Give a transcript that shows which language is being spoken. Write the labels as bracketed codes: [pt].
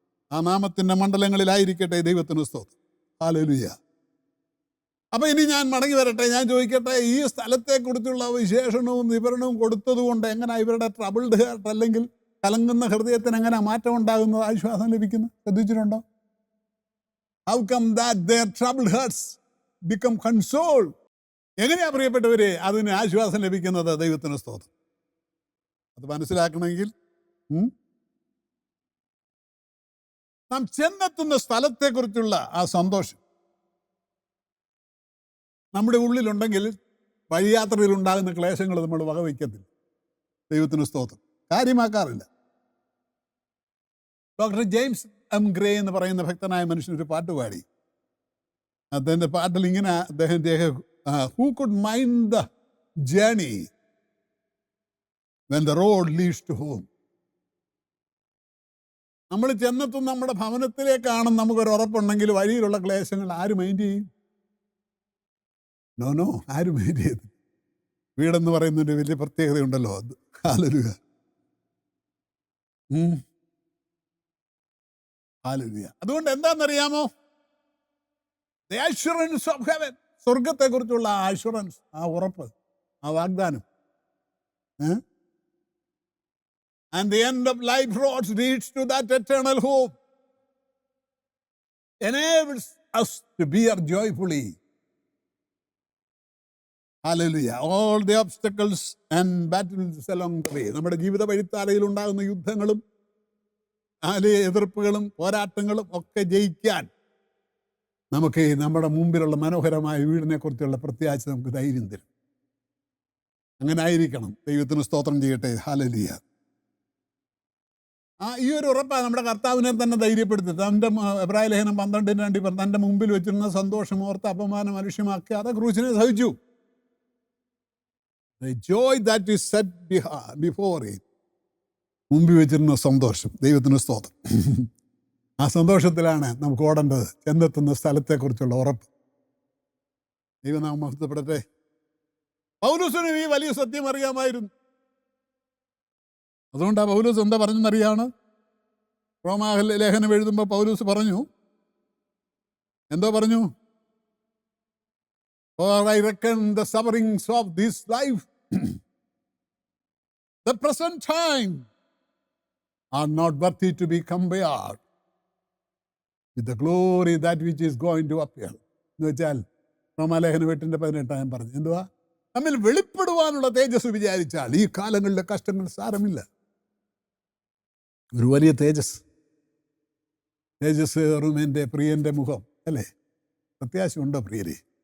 [ml] ആ നാമത്തിൻ്റെ മണ്ഡലങ്ങളിലായിരിക്കട്ടെ. ദൈവത്തിന് സ്തോത്രം. ഹല്ലേലൂയ. അപ്പം ഇനി ഞാൻ മടങ്ങി വരട്ടെ. ഞാൻ ചോദിക്കട്ടെ, ഈ സ്ഥലത്തെക്കുറിച്ചുള്ള വിശേഷണവും വിവരണവും കൊടുത്തതുകൊണ്ട് എങ്ങനെ ഇവരുടെ ട്രബിൾഡ് ഹാർട്ട്, അല്ലെങ്കിൽ കലങ്ങുന്ന ഹൃദയത്തിന് എങ്ങനെ മാറ്റം ഉണ്ടാകുന്നത്, ആശ്വാസം ലഭിക്കുന്നു? ശ്രദ്ധിച്ചിട്ടുണ്ടോ? [en] How come that their troubled hearts become consoled? [ml] എങ്ങനെയാ പ്രിയപ്പെട്ടവരെ അതിന് ആശ്വാസം ലഭിക്കുന്നത്? ദൈവത്തിന് സ്തോത്രം. അത് മനസ്സിലാക്കണമെങ്കിൽ നാം ചെന്നെത്തുന്ന സ്ഥലത്തെക്കുറിച്ചുള്ള ആ സന്തോഷം നമ്മുടെ ഉള്ളിലുണ്ടെങ്കിൽ വഴിയാത്രയിൽ ഉണ്ടാകുന്ന ക്ലേശങ്ങൾ നമ്മൾ വകവയ്ക്കത്തില്ല. ദൈവത്തിന് സ്തോത്രം. കാര്യമാക്കാറില്ല. ഡോക്ടർ ജെയിംസ് എം ഗ്രേ എന്ന് പറയുന്ന ഭക്തനായ മനുഷ്യനൊരു പാട്ട് പാടി. അദ്ദേഹത്തിൻ്റെ പാട്ടിൽ ഇങ്ങനെ അദ്ദേഹം [en] who could mind the journey when the road leads to home? [ml] നമ്മൾ ചെന്നെത്തും നമ്മുടെ ഭവനത്തിലേക്കാണെന്ന് നമുക്കൊരു ഉറപ്പുണ്ടെങ്കിൽ വഴിയിലുള്ള ക്ലേശങ്ങൾ ആര് മൈൻഡ് ചെയ്യും? നോ, ആരും മൈൻഡ് ചെയ്തു. വീടെന്ന് പറയുന്നൊരു വലിയ പ്രത്യേകതയുണ്ടല്ലോ. ഹല്ലേലൂയ. ഹല്ലേലൂയ. അതുകൊണ്ട് എന്താണെന്നറിയാമോ? [en] The assurance of heaven. [ml] സ്വർഗത്തെക്കുറിച്ചുള്ള ആ അഷുറൻസ്, ആ ഉറപ്പ്, ആ വാഗ്ദാനം. [en] And the end of life roads leads to that eternal hope. Enables us to bear joyfully. Hallelujah. All the obstacles and battles along the way. [ml] നമ്മുടെ ജീവിത വഴിത്താരയിൽ ഉണ്ടാകുന്ന യുദ്ധങ്ങളും എതിർപ്പുകളും പോരാട്ടങ്ങളും ഒക്കെ ജയിക്കാൻ നമുക്ക് നമ്മുടെ മുമ്പിലുള്ള മനോഹരമായ വീടിനെ കുറിച്ചുള്ള പ്രത്യാശ നമുക്ക് ധൈര്യം തരും. അങ്ങനെ ആയിരിക്കണം. ദൈവത്തിന് സ്തോത്രം ചെയ്യട്ടെ. ഹല്ലേലൂയ. ഈ ഒരു ഉറപ്പാണ് നമ്മുടെ കർത്താവിനെ തന്നെ ധൈര്യപ്പെടുത്തി. തൻ്റെ എബ്രായ ലേഖനം 12:2 തൻ്റെ മുമ്പിൽ വെച്ചിരുന്ന സന്തോഷം ഓർത്ത് അപമാനം അലക്ഷ്യമാക്കി അത് ക്രൂശിനെ സഹിച്ചു. [en] The joy that is set before him. [ml] മുമ്പിൽ വെച്ചിരുന്ന സന്തോഷം. ദൈവത്തിന് സ്തോത്രം. ആ സന്തോഷത്തിലാണ് നമുക്ക് ഓടേണ്ടത്. ചെന്നെത്തുന്ന സ്ഥലത്തെക്കുറിച്ചുള്ള ഉറപ്പ്. ദൈവനാമം മഹത്വപ്പെടട്ടെ. പൗലോസിന് ഈ വലിയ സത്യം അറിയാമായിരുന്നു. അതുകൊണ്ട് ആ പൗലോസ് എന്താ പറഞ്ഞെന്നറിയാണ്? റോമാ ലേഖനം എഴുതുമ്പോൾ പൗലോസ് പറഞ്ഞു, എന്തോ പറഞ്ഞു? [en] For I reckon the sufferings of this life, the present time, are not worthy to be compared with the glory that which is going to appear. [ml] എന്ന് വെച്ചാൽ റോമാലേഖനം 8:18 പറഞ്ഞു. എന്തുവാ? നമ്മിൽ വെളിപ്പെടുവാനുള്ള തേജസ് വിചാരിച്ചാൽ ഈ കാലങ്ങളിലെ കഷ്ടങ്ങൾ സാരമില്ല. ഒരു വലിയ തേജസ് ഏറും എൻ്റെ പ്രിയൻ്റെ മുഖം, അല്ലേ? പ്രത്യാശ ഉണ്ടോ പ്രിയരെ?